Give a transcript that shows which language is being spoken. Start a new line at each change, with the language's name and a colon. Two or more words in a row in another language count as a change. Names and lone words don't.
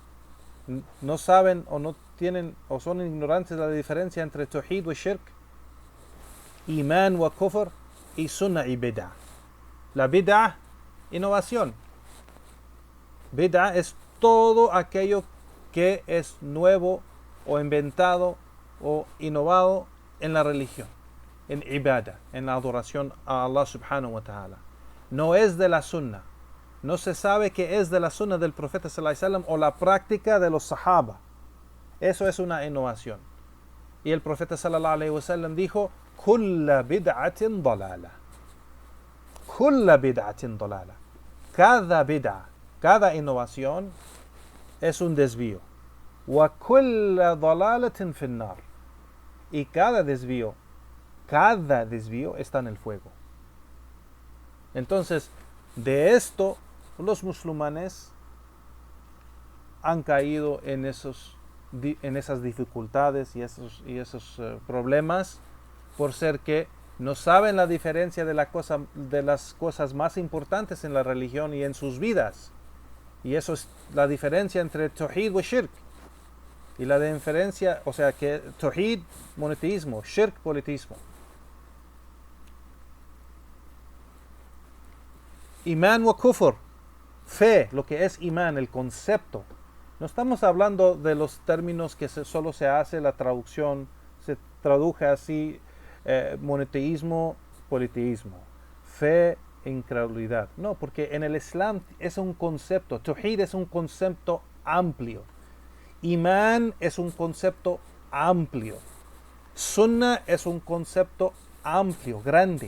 Spanish: No saben o no tienen o son ignorantes de la diferencia entre tawhid y shirk, iman y kufr, y sunnah y bid'ah. La bid'ah, innovación. Bid'ah es todo aquello que es nuevo o inventado o innovado en la religión, en ibadah, en la adoración a Allah
Arabic: سبحانه وتعالى.
Spanish: No es de la sunnah. No se sabe que es de la sunnah del profeta
Arabic: صلى الله عليه وسلم
Spanish: o la práctica de los sahaba. Eso es una innovación. Y el profeta
Arabic: صلى الله عليه وسلم
Spanish: dijo:
Arabic: "كل بدعة ضلالة." كل بدعة ضلالة.
Spanish: Cada bid'ah, cada innovación es un desvío.
Arabic: وكل ضلالة في النار.
Spanish: Y cada desvío está en el fuego. Entonces, de esto, los musulmanes han caído en esas dificultades y esos problemas, por ser que no saben la diferencia de las cosas más importantes en la religión y en sus vidas. Y eso es la diferencia entre tawhid y shirk. Y la diferencia, o sea, que tawhid, monoteísmo, shirk, politismo.
Arabic: إيمان وكفر,
Spanish: fe, lo que es iman, el concepto. No estamos hablando de los términos que solo se hace la traducción, se traduje así, monoteísmo, politeísmo, fe e incredulidad. No, porque en el Islam es un concepto, tawhid es un concepto amplio, iman es un concepto amplio, sunnah es un concepto amplio, grande.